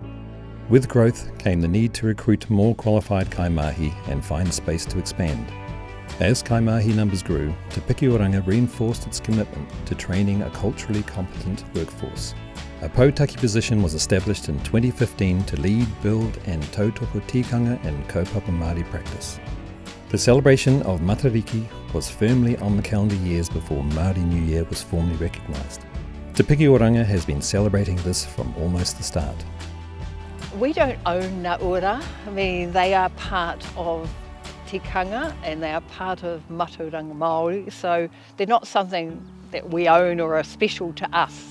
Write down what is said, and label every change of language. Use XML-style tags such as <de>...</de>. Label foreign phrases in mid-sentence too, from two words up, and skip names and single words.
<en>With growth came the need to recruit more qualified kaimahi and find space to expand. As kaimahi numbers grew, Te Piki Oranga reinforced its commitment to training a culturally competent workforce. A Pautaki position was established in 2015 to lead, build and tautoko tikanga and</en> <mi>kaupapa Māori</mi> <en>practice. The celebration of Matariki was firmly on the calendar years before Māori New Year was formally recognised. Te Piki Oranga has been celebrating this from almost the start. We don't own</en> <mi>Ngā Ora.</mi> <en>I mean, they are part of tikanga and they are part of</en> <mi>Mātauranga Māori,</mi> <en>so they're not something that we own or are special to us.</en>